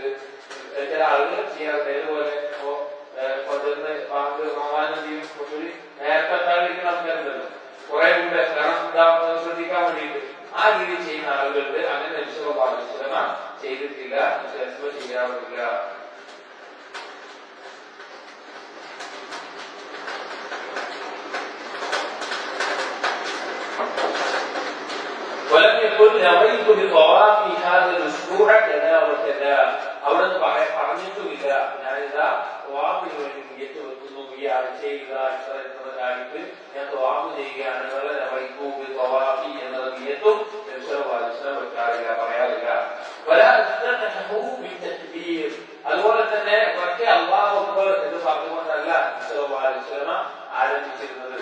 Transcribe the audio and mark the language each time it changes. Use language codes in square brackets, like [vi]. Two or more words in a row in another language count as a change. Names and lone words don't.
[ml] ചില ആളുകൾ ചെയ്യാറുണ്ട്. അതുപോലെ ഇപ്പോ കൊണ്ടുവന്ന് റമദാനെയും കുറച്ചുകൂടി നേരത്തെ എത്താതിരിക്കുന്ന ആൾക്കാരുണ്ടല്ലോ, കുറെ മുമ്പ്, കാരണം ശ്രദ്ധിക്കാൻ വേണ്ടിയിട്ട് ആ രീതി ചെയ്യുന്ന ആളുകളുണ്ട്. അങ്ങനെ നബി [ar] صلى الله عليه وسلم [ml] ചെയ്തിട്ടില്ല, ചെയ്യാറില്ല. [ar] ولم يكن نويت بطواف هذا الاسبوع كذا وكذا, [ml] അവിടുന്ന് പറഞ്ഞിട്ടുമില്ല ഞാനിതാ തവാഫിന് വേണ്ടി നിയ്യത്ത് വെക്കുന്നു, ഈ ആഴ്ചയിൽ ഇത്രയായിട്ട് ഞാൻ തവാഫ് ചെയ്യുകയാണ് എന്നുള്ള തവാഫി എന്നുള്ള നിയ്യത്തും വെക്കാറില്ല, പറയാറില്ല. അതുപോലെ തന്നെ മറ്റേ [ar] الله أكبر [ml] എന്ന് പറഞ്ഞുകൊണ്ടല്ല ആരംഭിച്ചിരുന്നത്.